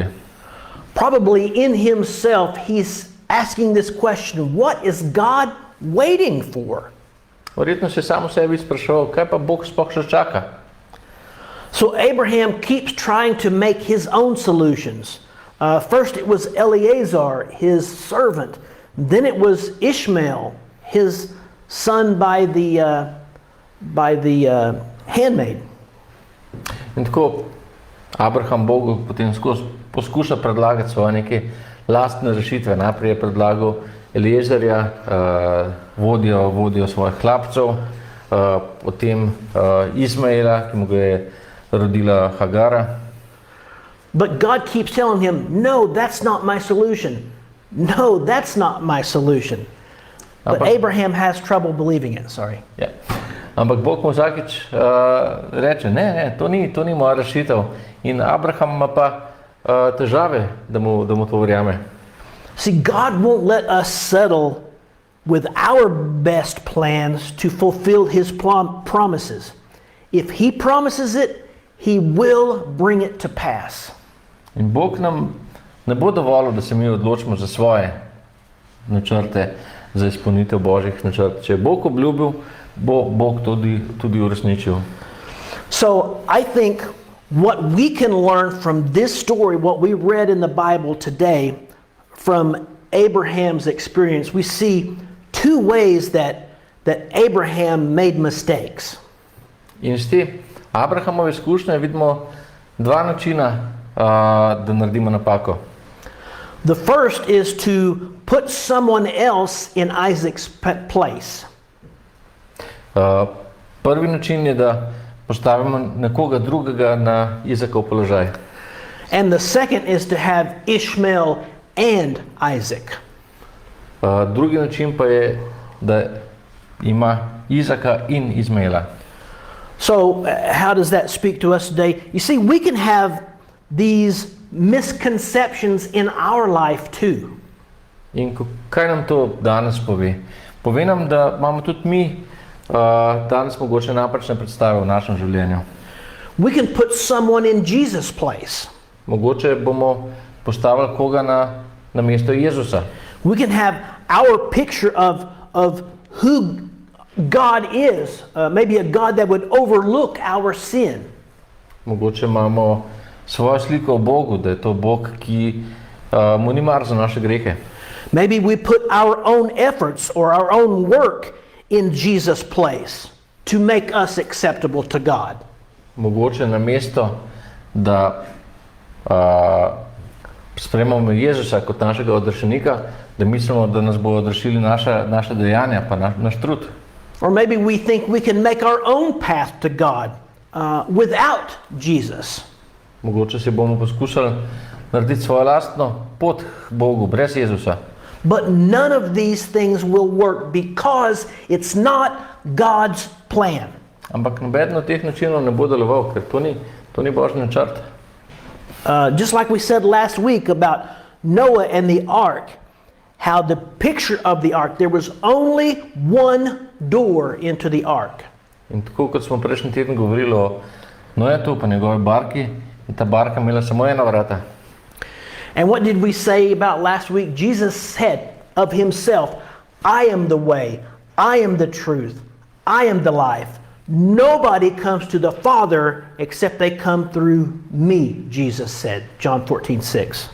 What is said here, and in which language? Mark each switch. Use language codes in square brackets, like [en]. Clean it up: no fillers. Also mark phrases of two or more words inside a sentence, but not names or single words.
[en] Probably in himself he's asking this question, what is God waiting for? [sl] Verjetno se sam v sebi spraševal, kaj pa Bog sploh še čaka. [en] So Abraham keeps trying to make his own solutions. First it was Eleazar, his servant. Then it was Ishmael, his son by the handmaid. [sl] In tako Abraham Bogu potem poskuša predlagati svoje neke lastne rešitve. Najprej je predlagal Eleazarja, vodjo svojih hlapcev, potem Izmaela, ki mu ga je rodila Hagara. [en] But God keeps telling him, no, that's not my solution. No, that's not my solution. But Abraham has trouble believing it, sorry. [sl] Ja. Ampak Bog mu vsakič reče, ne, to ni moja rešitev. In Abraham ima pa težave, da mu to verjame. [en] See, God won't let us settle with our best plans to fulfill his promises. If he promises it, he will bring it to pass. [sl] In Bog nam ne bo dovolil, da se mi odločimo za svoje načrte, za izpolnitev Božjih načrtov. Če je Bog obljubil, bo Bog tudi uresničil. [en] So I think what we can learn from this story, what we read in the Bible today, from Abraham's experience, we see two ways that Abraham made mistakes. [sl] In iz te Abrahamove izkušnje vidimo dva načina, da naredimo napako. [en] The first is to put someone else in Isaac's place. [sl] Prvi način je, da postavimo nekoga drugega na Izakov položaj. [en] And the second is to have Ishmael and Isaac. [sl] Drugi način pa je, da ima Izaka in Izmaela. [en] So how does that speak to us today? You see, we can have these misconceptions in our life too. [sl] In kaj nam to danes pove? Pove nam, da imamo tudi mi danes mogoče napačne predstave v našem življenju. [en] We can put someone in Jesus' place. [sl] Mogoče bomo postavili koga na mesto Jezusa. [en] We can have our picture of who God is, maybe a God that would overlook our sin. [sl] Mogoče imamo svojo sliko o Bogu, da je to Bog, ki mu ni mar za naše grehe. [en] Maybe we put our own efforts or our own work in Jesus' place to make us acceptable to God. [sl] Mogoče na mesto, da sprejmemo Jezusa kot našega odrešenika, da mislimo, da nas bo odrešili naše dejanja, pa naš trud. [en] Or maybe we think we can make our own path to God without Jesus. [sl] Mogoče si bomo poskušali narediti svojo lastno pot k Bogu brez Jezusa. [en] But none of these things will work because it's not God's plan. [sl] Ampak nobeden od teh načinov ne bo deloval, ker to ni Božji načrt. [en] Just like we said last week about Noah and the ark, how the picture of the ark, there was only one door into the ark. [sl] In tako kot smo prejšnji teden govorili o Noetu pa njegovi barki, je ta barka imela samo ena vrata. [en] And what did we say about last week? Jesus said of himself, I am the way, I am the truth, I am the life. Nobody comes to the Father except they come through me, Jesus said, John 14:6.